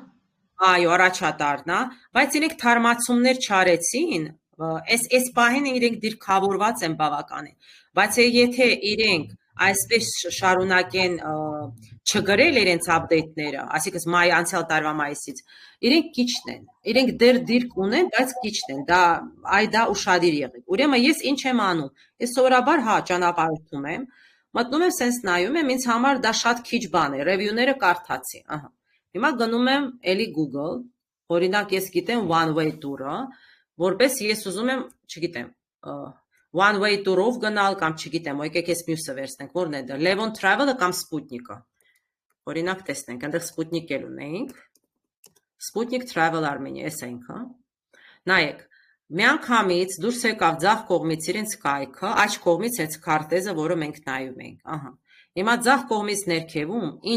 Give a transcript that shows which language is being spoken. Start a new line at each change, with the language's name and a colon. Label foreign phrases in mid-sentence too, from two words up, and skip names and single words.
Armenian: Այո, առաջատարն է, բայց իրենք թարմացումներ չարեցին, այս պահին իրենք դիրքավորված են բավականին, բայց եթե իրենք այսպես շարունակեն չգրել իրենց update-ները, այսինքն անցյալ տարվա մայիսից, իրենք քիչն են, իրենք դեռ դիրք ունեն, բայց քիչն են, դա ուշադիր եղեք։ Ուրեմն ես ինչ եմ անում, ես սովորաբար ճանապարհորդում եմ, մտնում եմ սենց նայում եմ, ինձ համար դա շատ քիչ բան է, review-ները կարդացի, ահա։ Հիմա գնում եմ էլի Google, օրինակ ես գիտեմ
English: one way tour-
Armenian: ը, որպես ես ուզում եմ, չգիտեմ,
English: one way tour-
Armenian: ով գնալ կամ չգիտեմ, եկեք ես մյուսը վերցնենք, որն է դա, Levon Travel-ը կամ Sputnik-ը։ Օրինակ տեսնենք, այնտեղ Sputnik էլ ունեինք։ Sputnik Travel Armenia, էս ենք, հա։ Նայեք, միանգամից դուրս եկավ ձախ կողմից իրենց կայքը, աջ կողմից հենց քարտեզը, որը մենք նայում ենք, ահա։ Հիմա ձախ կողմից ներքևում, ինչ